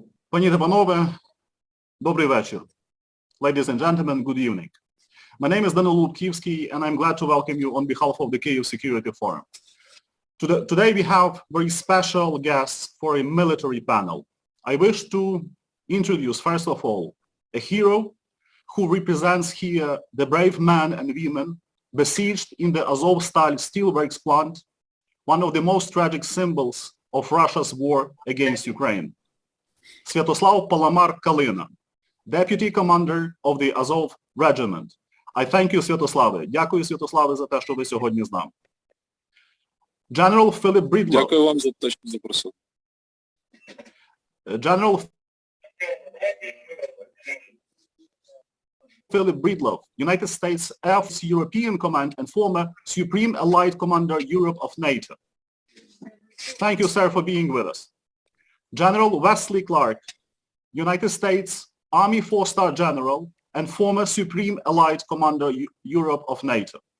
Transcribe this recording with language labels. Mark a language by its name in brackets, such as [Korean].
[Ukrainian] Пані та панове, добрий вечір. [English] Ladies and gentlemen, good evening. My name is Danilud Kyivsky, and I'm glad to welcome you on behalf of the Kyiv Security Forum. Today we have very special guests for a military panel. I wish to introduce, first of all, a hero who represents here the brave men and women besieged in the Azovstal steelworks plant, one of the most tragic symbols of Russia's war against Ukraine. Святослав Паламар Калина, Deputy Commander of the Azov Regiment. I thank you, Святославе. [Ukrainian] Дякую, Святославе, за те, що ви сьогодні з нами. [English] General Philip Breedlove. [Ukrainian] Дякую вам за те, що запросили. [English] General Philip Breedlove, United States Air Force European Command and former Supreme Allied Commander Europe of NATO. Thank you, sir, for being with us. General Wesley Clark, United States Army 4-star General and former Supreme Allied Commander Europe of NATO.